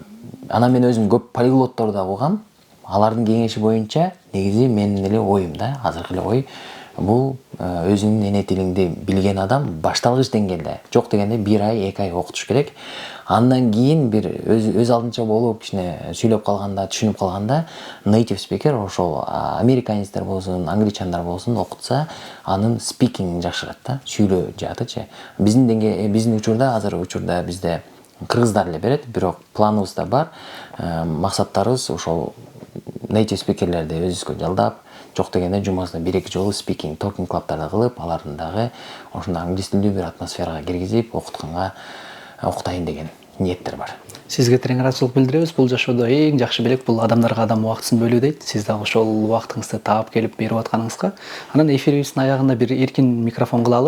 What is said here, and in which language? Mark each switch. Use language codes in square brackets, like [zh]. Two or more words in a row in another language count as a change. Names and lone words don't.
[ky] Анан мен өзүм көп полиглотторду да угам. Алардын кеңеши боюнча негизи менин эле оюм да, азыркы эле ой. бул өзүңдүн эне тилиңди билген адам башталгыч деңгээлде, жок дегенде 1 ай 2 ай окутуш керек. Андан кийин бир өз алдынча болуп кичине сүйлөп калганда, түшүнүп калганда [en] native speaker [ky] ошол американецтер болсун, англичандар болсун окутса, анын speaking жакшырат да, сүйлөө жаатычы. Биздин учурда бизде кыргыздар эле берет, бирок планыбызда бар. Максаттарыбыз ошол [en] native speakerлерди [ky] өзүбүзгө жалдап, жок дегенде жумасына 1-2 жолу [en] speaking, talking club'тарды [ky] кылып, алардын дагы ошондой англис тилдүү бир атмосферага киргизип, окутайын деген ниеттер бар. Сизге терең ыраазычылык билдиребиз. Бул жашоодо эң жакшы белек бул адамдарга адам убактысын бөлүү дейт. Сиз дагы ошол убактыңызды таап келип берип атканыңызга. Анан эфирибиздин аягында бир эркин микрофон кылалы.